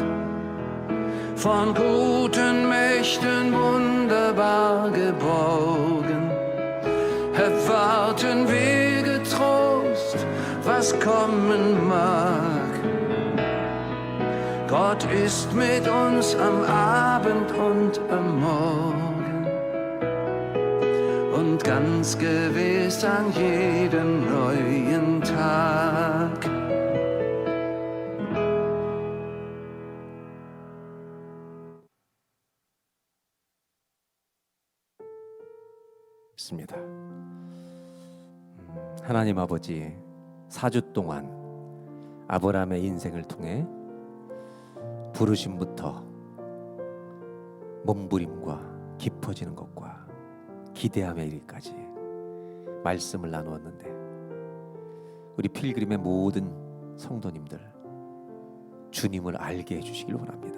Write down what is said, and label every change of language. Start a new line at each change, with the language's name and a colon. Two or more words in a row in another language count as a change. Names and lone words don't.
German: Von guten Mächten wunderbar geborgen, erwarten wir getrost, was kommen mag. Gott ist mit uns am Abend und am Morgen und ganz gewiss an jedem neuen Tag.
Korean: 있습니다. 하나님 아버지, 4주 동안 아브라함의 인생을 통해 부르심부터 몸부림과 깊어지는 것과 기대함에 이르기까지 말씀을 나누었는데, 우리 필그림의 모든 성도님들 주님을 알게 해주시길 원합니다.